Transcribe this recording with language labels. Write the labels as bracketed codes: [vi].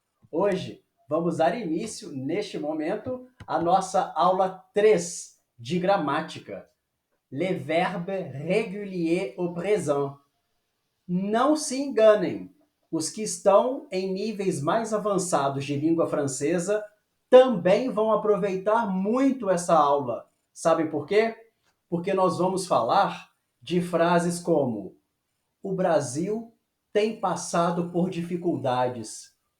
[pt] Hoje vamos dar início, neste momento, à nossa aula 3 de gramática. [fr] Le verbe régulier au présent. [pt] Não se enganem, os que estão em níveis mais avançados de língua francesa também vão aproveitar muito essa aula. Sabem por quê? Porque nós vamos falar de frases como: o Brasil tem passado por dificuldades.